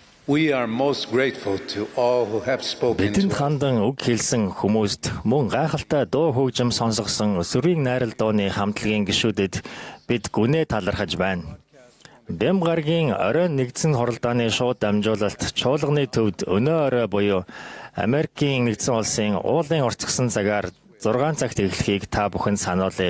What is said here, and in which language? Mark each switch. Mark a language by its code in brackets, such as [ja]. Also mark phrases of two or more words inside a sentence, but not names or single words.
[en] We are most grateful to all who have spoken [mn] Бидэнд [en] to us. [mn] хандан үг хэлсэн хүмүүст мөн гайхалтай дуу хөгжим сонсгосон өсвөрийн найрал дууны хамтлагийн гишүүдэд бид гүнээ талархаж байна. Бэм гарагийн оройн нэгдсэн хуралдааны шууд дамжуулалт чуулганы төвд өнөө орой буюу Америкийн нэгдсэн улсын уулын уртгсан цагаар 6 цагт эхлэхийг та бүхэнд сануулъя.